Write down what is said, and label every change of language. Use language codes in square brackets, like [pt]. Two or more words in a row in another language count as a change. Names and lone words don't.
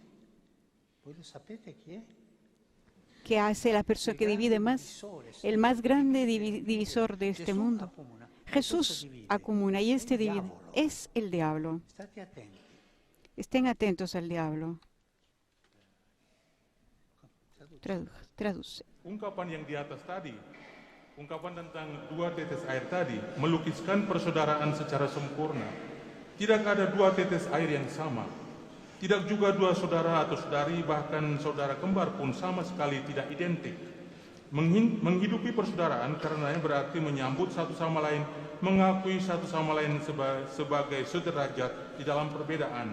[es] ¿Qué hace la persona que divide más? El más grande divisor de este mundo. Jesús acumula y este divide. Es el diablo. Estén atentos al diablo. Traduce. [id] Ungkapan yang di atas tadi, ungkapan tentang 2 tetes air tadi, melukiskan persaudaraan secara sempurna. Tidak ada 2 tetes air yang sama. Tidak juga 2 saudara atau saudari, bahkan saudara kembar pun sama sekali tidak identik. Menghidupi persaudaraan karenanya berarti menyambut satu sama lain, mengakui satu sama lain sebagai sederajat di dalam perbedaan.